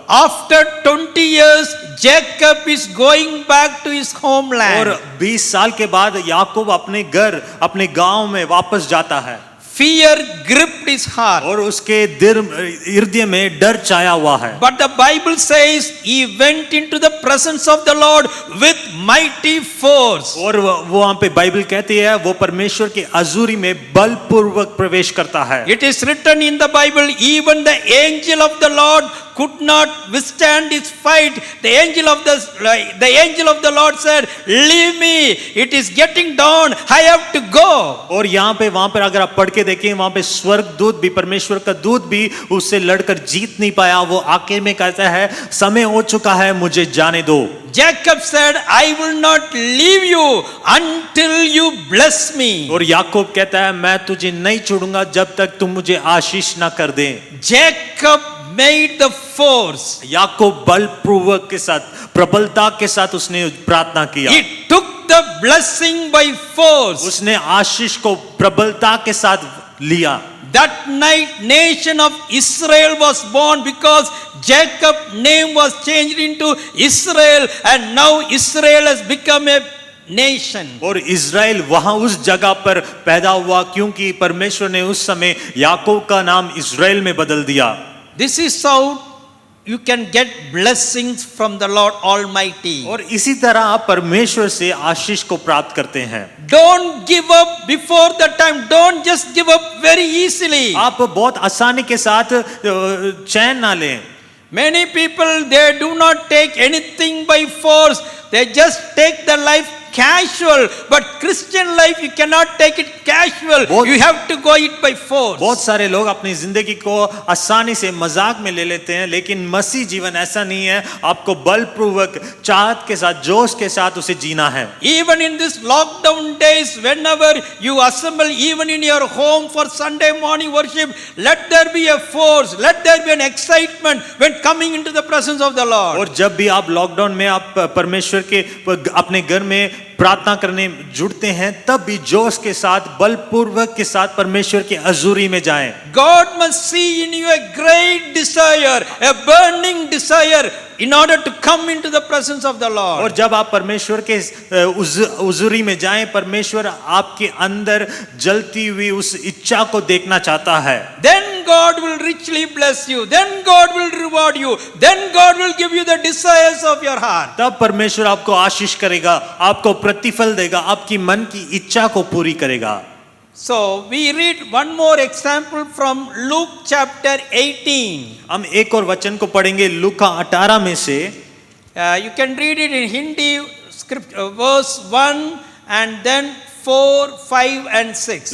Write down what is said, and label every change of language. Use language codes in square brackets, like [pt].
[en] After 20 years, Jacob is going back to his homeland. [hi] और 20 साल के बाद याकूब अपने घर, अपने गांव में वापस जाता है। [en] Fear gripped his heart. [hi] और उसके हृदय में डर छाया हुआ है। [en] But the Bible says he went into the presence of the Lord with mighty force. [hi] और वो वहाँ पे बाइबल कहती है वो परमेश्वर के हजूरी में बलपूर्वक प्रवेश करता है। [en] It is written in the Bible, even the angel of the Lord could not withstand his fight. The angel of the Lord said, "Leave me. It is getting dawn. I have to go." [hi] और यहाँ पे वहाँ पर अगर आप पढ़ के देखें, वहाँ पे स्वर्ग दूत भी, परमेश्वर का दूत भी उससे लड़कर जीत नहीं पाया। वो आखिर में कहता है समय हो चुका है, मुझे जाने दो। [en] Jacob said, "I will not leave you until you bless me." [hi] और याकूब कहता है मैं तुझे नहीं छोड़ूंगा जब तक तुम मुझे आशीष ना कर दे। [en] Jacob made the force. [hi] याकूब बलपूर्वक के साथ, प्रबलता के साथ उसने प्रार्थना किया। [en] He took the blessing by force. [hi] उसने आशीष को प्रबलता के साथ लिया। [en] That night nation of Israel was born because Jacob's name was changed into Israel, and now Israel has become a nation. [hi] और इज़राइल वहां उस जगह पर पैदा हुआ क्योंकि परमेश्वर ने उस समय याकूब का नाम इज़राइल में बदल दिया। [en] This is how you can get blessings from the Lord Almighty. [hi] और इसी तरह आप परमेश्वर से आशीष को प्राप्त करते हैं। [en] Don't give up before the time. Don't just give up very easily. [hi] आप बहुत आसानी के साथ चैन ना लें। [en] Many people, they do not take anything by force. They just take the life casual. But Christian life, you cannot take it casual. You have to go it by force. [hi] बहुत सारे लोग अपनी जिंदगी को आसानी से मजाक में ले लेते हैं, लेकिन मसीह जीवन ऐसा नहीं है। आपको बलपूर्वक, चाहत के साथ, जोश के साथ उसे जीना है। [en] Even in this lockdown days, whenever you assemble, even in your home for Sunday morning worship, let there be a force, let there be an excitement when coming into the presence of the Lord. [hi] और जब भी आप lockdown में आप परमेश्वर के अपने घर में प्रार्थना करने जुड़ते हैं, तब भी जोश के साथ, बलपूर्वक के साथ परमेश्वर के हजूरी में जाएं। [en] God must see in you a great desire, a burning desire, in order to come into the presence of the Lord. [hi] और जब आप परमेश्वर के हुजूरी में जाएं, परमेश्वर आपके अंदर जलती हुई उस इच्छा को देखना चाहता है। [en] Then God will richly bless you. Then God will reward you. Then God will give you the desires of your heart. [hi] तब परमेश्वर आपको आशीष करेगा, आपको प्रतिफल देगा, आपकी मन की इच्छा को पूरी करेगा। [en] So we read one more example from Luke chapter 18. [hi] हम एक और वचन को पढ़ेंगे लूका 18 में से। [en] You can read it in Hindi script, verse 1 and then 4, 5 and 6.